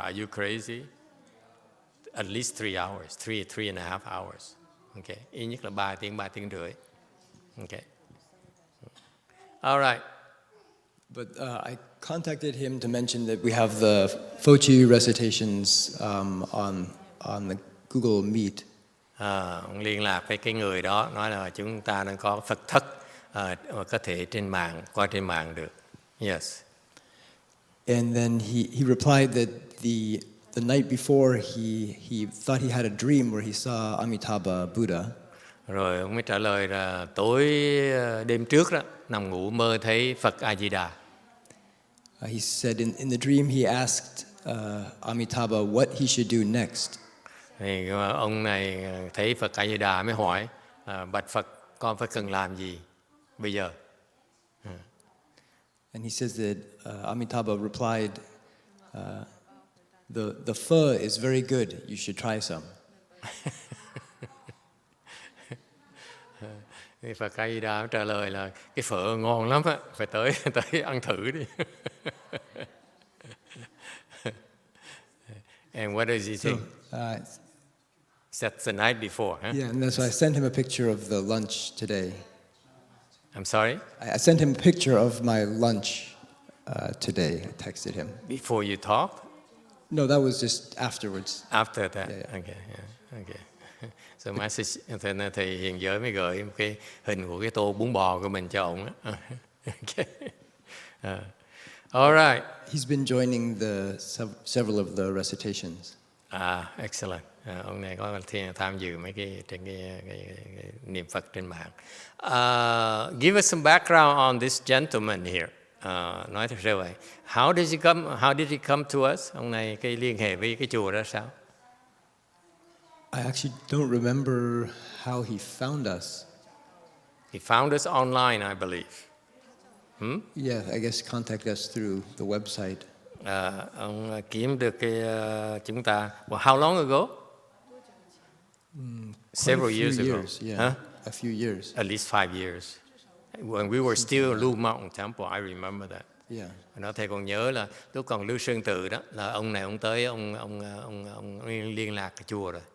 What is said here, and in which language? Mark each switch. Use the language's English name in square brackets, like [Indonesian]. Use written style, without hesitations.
[English] Are you crazy? At least 3 hours, 3.5 hours. Okay. [Vietnamese] Ít nhất là 3 tiếng rưỡi. Okay. All right. [English] But I contacted him to mention that we have the Pho-Chi recitations on the Google Meet. [Vietnamese] Ông liên lạc với cái người đó, nói là chúng ta đang có Phật thất, có thể qua trên mạng được. [English] Yes. And then he replied that the night before he thought he had a dream where he saw Amitabha Buddha. [Vietnamese] Rồi ông mới trả lời là đêm trước đó, nằm ngủ mơ thấy Phật A Di Đà. [English] He said in the dream he asked Amitabha what he should do next. [Vietnamese] Thì ông này thấy Phật A Di Đà mới hỏi, bạch Phật, con phải cần làm gì bây giờ? [English] And he says that Amitabha replied, the pho is very good. You should try some. [Vietnamese] Thì Phật A Di Đà trả lời là cái phở ngon lắm á, phải tới ăn thử đi. [English] And what does he think? That's the night before, huh? Yeah, and so I sent him a picture of the lunch today. I'm sorry? I sent him a picture of my lunch today. I texted him. Before you talked? No, that was just afterwards. After that? Yeah. Okay, yeah, okay. [Vietnamese] So thầy Hiền Giới mới gửi một cái hình của cái tô bún bò của mình cho ông á. [English] Okay. All right. He's been joining several of the recitations. Excellent. [Vietnamese] Ông này có tham dự mấy cái niệm Phật trên mạng. [English] Give us some background on this gentleman here. [Vietnamese] Nói thật sự vậy. [English] How did he come to us? [Vietnamese] Ông này cái liên hệ với cái chùa ra sao? [English] I actually don't remember how he found us. He found us online, I believe. Yeah, I guess contact us through the website. [Vietnamese] Ông kiếm được chúng ta. [English] Well, how long ago? Several years ago. Yeah, a few years. At least 5 years. When we were still Lưu Mountain Temple, I remember that. Yeah. [Vietnamese] Nó thầy còn nhớ là lúc còn Lưu Sơn Tự đó, là ông này ông tới ông liên lạc cái chùa rồi.